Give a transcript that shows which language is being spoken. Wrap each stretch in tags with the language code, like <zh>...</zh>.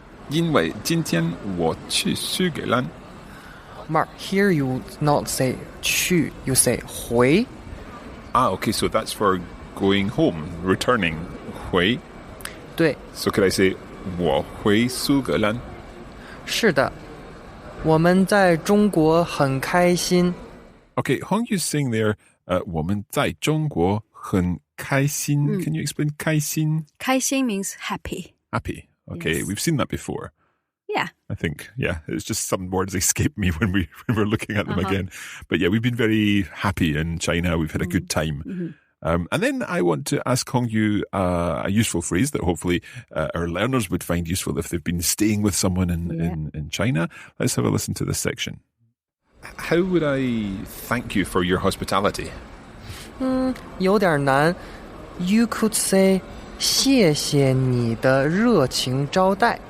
<zh>因为今天我去苏格兰。</zh> <en>Mark, here you not say 去, you say 回. Okay, so that's for going home, returning.</en> <zh>回. 对，</zh> <en>So could I say</en> <zh>我回苏格兰? 是的，我们在中国很开心。</zh> <en>Okay, Hongyu's saying there,</en> <zh>我们在中国很开心.</zh> <en>Can you explain 开心? 开心 means happy. Happy. Okay, Yes. we've seen that before. Yeah. I think, it's just some words escape me when we're looking at them again. But yeah, we've been very happy in China. We've had a good time. And then I want to ask Hongyu a useful phrase that hopefully our learners would find useful if they've been staying with someone in China. Let's have a listen to this section. How would I thank you for your hospitality?</en> <zh>有点难。</zh> <en>You could say</en> <zh>谢谢你的热情招待。</zh>